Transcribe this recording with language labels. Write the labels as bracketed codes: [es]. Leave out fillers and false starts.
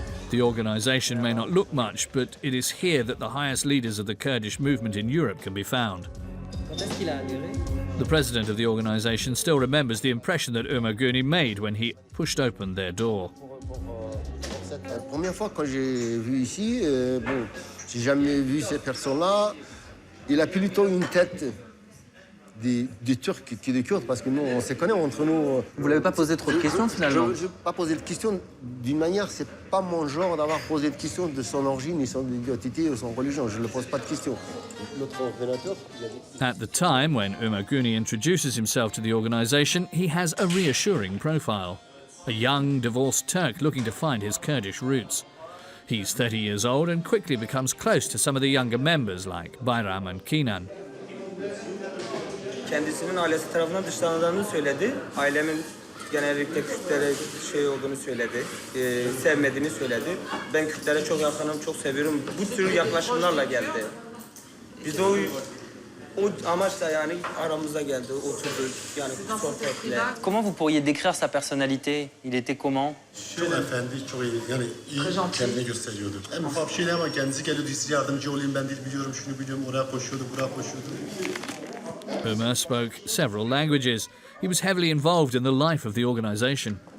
[en] The organisation may not look much, but it is here that the highest leaders of the Kurdish movement in Europe can be found. The president of the organisation still remembers the impression that Omer Guney made when he pushed open their door. [fr] La première fois quand j'ai vu ici, bon, j'ai jamais vu cette personne-là. Il a plutôt une tête des Turcs que des Kurdes, parce que nous, on se connaît entre nous. Vous l'avez pas posé trop de questions finalement? Je n'ai pas posé de questions. D'une manière, c'est pas mon genre d'avoir posé de questions de son origine, ni son identité ou son religion. Je ne pose pas de questions. Notre ordinateur, [en] At the time, when Omer Guney introduces himself to the organisation, he has a reassuring profile. A young, divorced Turk looking to find his Kurdish roots. He's 30 years old and quickly becomes close to some of the younger members like Bayram and Kenan. [tr] Kendisinin ailesi tarafından dışlandığını söyledi. Ailemin genellikle Kürtlere şey olduğunu söyledi. Sevmediğini söyledi. Ben Kürtlere çok yakınım, çok seviyorum. Bu tür yaklaşımlarla geldi. Biz de o amaçla yani aramıza geldi, oturdu yani sohbetle. [fr] Comment vous pourriez décrire sa personnalité? Il était comment? [tr] Çok efendi, çok iyi. Yani iyi kendini gösteriyordu. En ufak bir şeyle ama kendisi geliyordu, size yardımcı olayım, ben dil biliyorum, şunu biliyorum, oraya koşuyordu, buraya koşuyordu. [en] Omer spoke several languages. He was heavily involved in the life of the organisation.